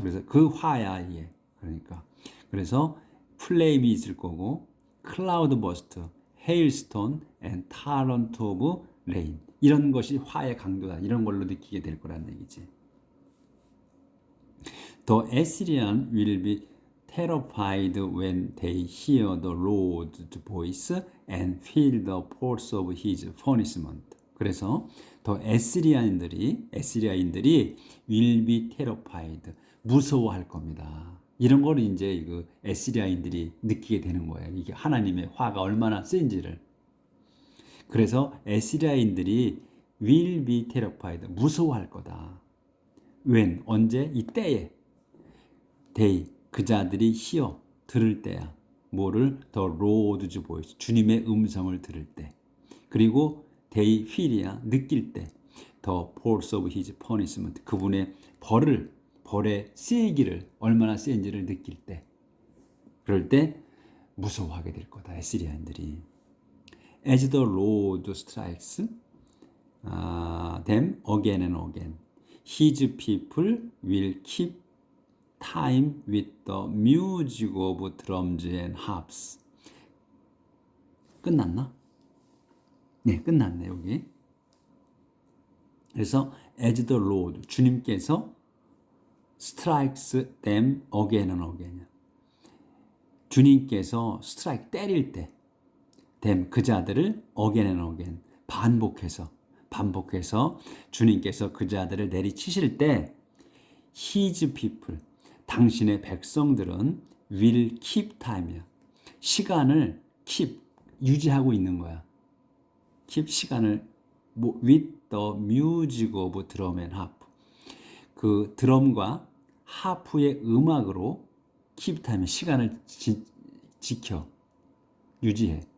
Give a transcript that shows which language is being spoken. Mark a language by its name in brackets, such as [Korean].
[Korean] 그래서 그 화야 이게. 그러니까 그래서 플레임이 있을 거고, 클라우드 버스트, 헤일스톤, [English] and torrent of rain. [Korean] 이런 것이 화의 강도다. 이런 걸로 느끼게 될 거라는 얘기지. [English] The Assyrian will be terrified when they hear the Lord's voice and feel the force of his punishment. [Korean] 그래서 더 에스리아인들이 [English] will be terrified, [Korean] 무서워할 겁니다. 이런 걸 이제 이거 에스리아인들이 느끼게 되는 거예요. 이게 하나님의 화가 얼마나 센지를. 그래서 에스리아인들이 [English] will be terrified. [Korean] 무서워할 거다. when 언제? 이때에. they 그 자들이 hear 들을 때야. 뭐를? [English] the Lord's voice [Korean] 주님의 음성을 들을 때. 그리고 [English] they feel [Korean] 이야 느낄 때. [English] the force of his punishment [Korean] 그분의 벌의 세기를 얼마나 센지를 느낄 때. 그럴 때 무서워하게 될 거다. 에스리아인들이. [English] As the Lord strikes them again and again, his people will keep time with the music of drums and harps. [Korean] 끝났나? 네, 끝났네 여기. 그래서 [English] as the Lord [Korean] 주님께서 [English] strikes them again and again. [Korean] 주님께서 strike 때릴 때 them 그 자들을 [English] again and again [Korean] 반복해서 주님께서 그 자들을 내리치실 때 his people 당신의 백성들은 [English] will keep time [Korean] 이야. 시간을 keep 유지하고 있는 거야. [English] keep 시간을 with the music of drum and harp [Korean] 그 드럼과 하프의 음악으로 [English] keep time [Korean] 시간을 지켜 유지해.